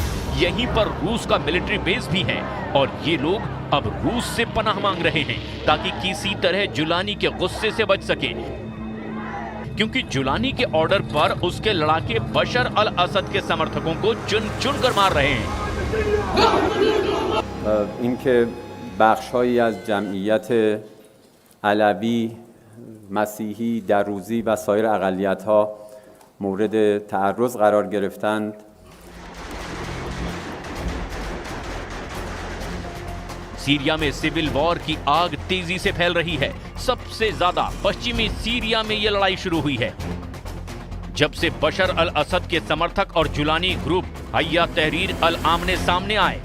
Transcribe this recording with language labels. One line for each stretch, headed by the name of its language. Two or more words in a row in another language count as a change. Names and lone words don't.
Hindi: यहीं पर रूस का
English: military base
Hindi: भी है और ये लोग अब रूस से पनाह मांग रहे हैं ताकि किसी तरह जुलानी के गुस्से से बच सके, क्योंकि जुलानी के ऑर्डर पर उसके लड़ाके बशर अल असद के समर्थकों को चुन चुन कर मार रहे हैं।
Persian: इनके बख्श‌هایی از جمعیت علوی، مسیحی، دروزی و سایر اقلیت‌ها مورد تعرض قرار گرفتند.
Hindi: सीरिया में
English: civil war
Hindi: की आग तेजी से फैल रही है। सबसे ज्यादा पश्चिमी सीरिया में यह लड़ाई शुरू हुई है जब से बशर अल असद के समर्थक और जुलानी ग्रुप हय्या तहरीर अल आमने सामने आए।